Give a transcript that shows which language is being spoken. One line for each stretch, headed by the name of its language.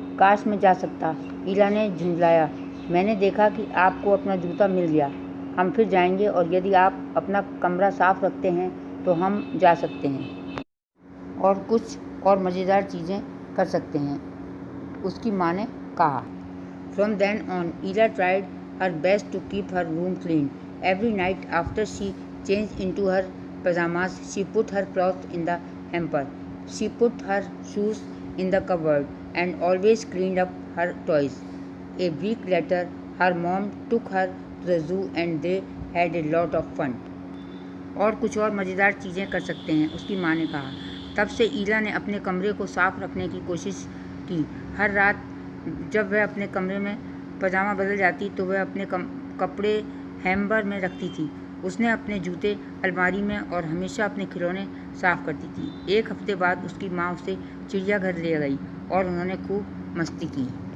Hindi: काश मैं जा सकता," ईला ने झुंझलाया। "मैंने देखा कि आपको अपना जूता मिल गया। हम फिर जाएंगे और यदि आप अपना कमरा साफ रखते हैं तो हम जा सकते हैं और कुछ और मज़ेदार चीज़ें कर सकते हैं, उसकी माँ ने कहा।
English: From then on, Ella tried her best to keep her room clean. Every night after she changed into her pajamas, she put her clothes in the hamper. She put her shoes in the cupboard and always cleaned up her toys. A week later, her mom took her to the zoo and they had a lot of fun.
Hindi: और कुछ और मज़ेदार चीज़ें कर सकते हैं, उसकी माँ ने कहा। तब से ईला ने अपने कमरे को साफ रखने की कोशिश की। हर रात जब वह अपने कमरे में पजामा बदल जाती तो वह अपने कपड़े हैम्बर में रखती थी। उसने अपने जूते अलमारी में और हमेशा अपने खिलौने साफ करती थी। एक हफ्ते बाद उसकी माँ उसे चिड़ियाघर ले गई और उन्होंने खूब मस्ती की।